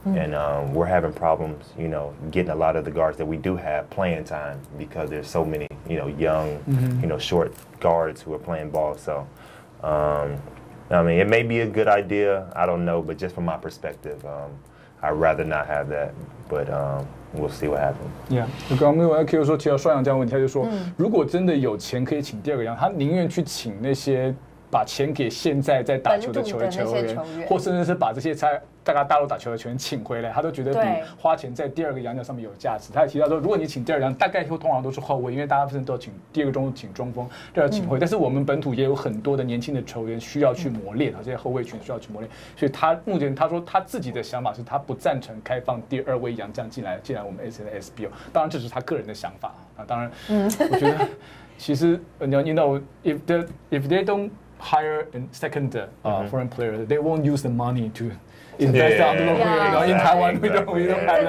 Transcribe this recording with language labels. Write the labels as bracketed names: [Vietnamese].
[English] And we're having problems, you know, getting a lot of the guards that we do have playing time because there's so many, you know, young, you know, short guards who are playing ball. So, I mean, it may be a good idea. I don't know, but just from my perspective, I'd rather not have that. But we'll see what happens. [Chinese] Yeah， 刚刚我 Q 说提到双阳这样的问题，他就说，如果真的有钱可以请第二个洋，他宁愿去请那些把钱给现在在打球的球员，或甚至是把这些在大陆打球的球员请回来，他都觉得比花钱在第二个洋将上面有价值。他也提到说，如果你请第二个洋，大概通常都是后卫，因为大家不是都请第二个中请中锋，第二请后卫。但是我们本土也有很多的年轻的球员需要去磨练，这些后卫群需要去磨练。所以他目前他说他自己的想法是他不赞成开放第二位洋将进来我们 SBL。当然这是他个人的想法啊。当然，我觉得其实 [English] you know if they don't hire a second foreign player, they won't use the money to invest on the local. In Taiwan, we don't have that.